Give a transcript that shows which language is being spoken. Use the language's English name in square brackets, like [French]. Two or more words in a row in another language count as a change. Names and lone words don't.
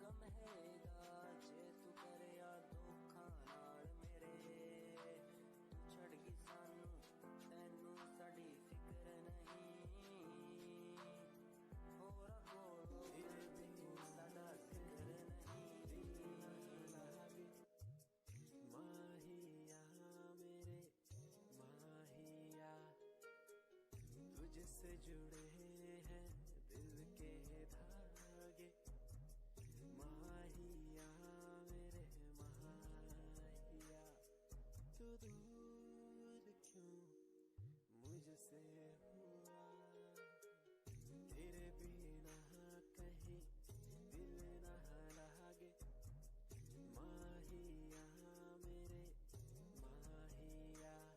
[Punjabi] ਰਹੇਗਾ ਜੇ ਤੂੰ ਕਰੇ ਯਾ ਧੋਖਾ ਨਾਲ ਮੇਰੇ ਤੂੰ ਛੱਡ ਗਈ ਸਾਨੂੰ ਤੈਨੂੰ ਸਾਡੀ ਫ਼ਿਕਰ ਨਹੀਂ ਹੋਰਾਂ ਕੋਲੋਂ ਫਿਰ ਭੀ ਸਾਡਾ ਜ਼ਿਕਰ ਨਹੀਂ [Hindi] माहिया मेरे माहिया तुझसे जुड़े हैं दिल के धागे माहिया मेरे माहिया तू दूर क्यों मुझसे हुआ तेरे बिना कहीं दिल न लागे माहिया मेरे माहिया